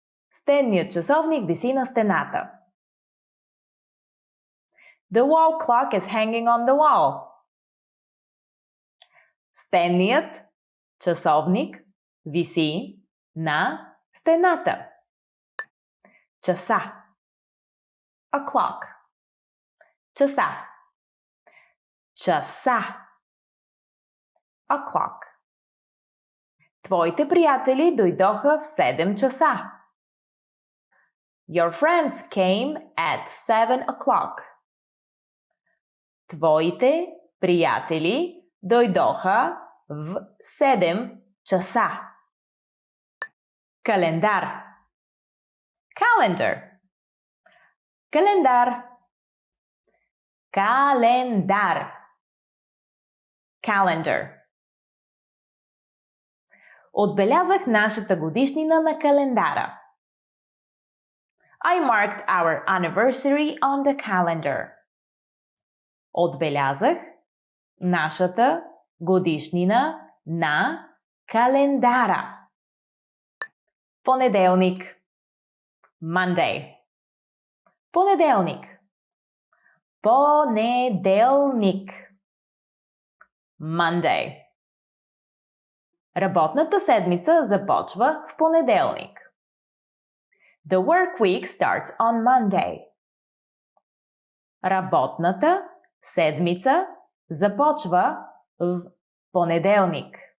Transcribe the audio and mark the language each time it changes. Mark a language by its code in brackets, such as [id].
[bg] Стенният часовник виси на стената. [en] The wall clock is hanging on the wall. [bg] Стенният часовник виси на стената. Часа. [en] A clock. [bg] Часа. Часа. [en] A clock. [bg] Твоите приятели дойдоха в 7 часа. [en] Your friends came at 7 o'clock. [bg] Твоите приятели дойдоха в 7 часа. Календар. [en] Calendar. [bg] Календар. Календар. [en] Calendar. [bg] Отбелязах нашата годишнина на календара. [en] I marked our anniversary on the calendar. [bg] Отбелязах нашата годишнина на календара. Понеделник. [en] Monday. [bg] Понеделник. Понеделник. [en] Monday. [bg] Работната седмица започва в понеделник. [en] The work week starts on Monday. [bg] Работната седмица започва в понеделник.